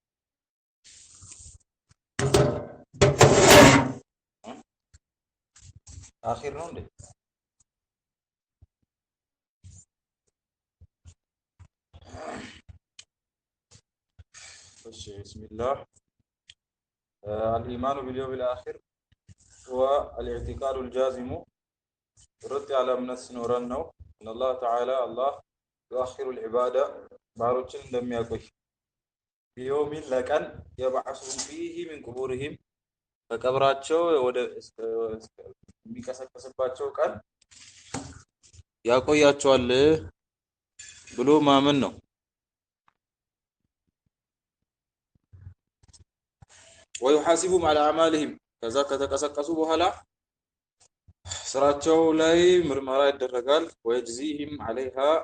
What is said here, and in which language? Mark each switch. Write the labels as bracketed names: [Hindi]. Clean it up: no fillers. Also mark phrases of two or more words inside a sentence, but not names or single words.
[Amharic] አኺር ነው እንዴ? [Arabic] እሺ ቢስሚላህ الإيمان باليوم الآخر هو الاعتقاد الجازم [Amharic] ርጥ ያለ እምነት ሲኖረን ነው [Arabic] ان الله تعالى الله يؤخر العبادة ባሮችን እንደሚያቆይ بيوم لكن يبعثهم فيه من قبورهم [Amharic] ከቀብራቸው ወደ የሚቀሰቀስባቸው ቀን ያቆያቸዋል ብሎ ማመን ነው። [Arabic] ويحاسبهم على أعمالهم [Amharic] ከዛ ከተቀሰቀሱ በኋላ ስራቸው ላይ ምርመራ ይደረጋል። [Arabic] ويجزيهم عليها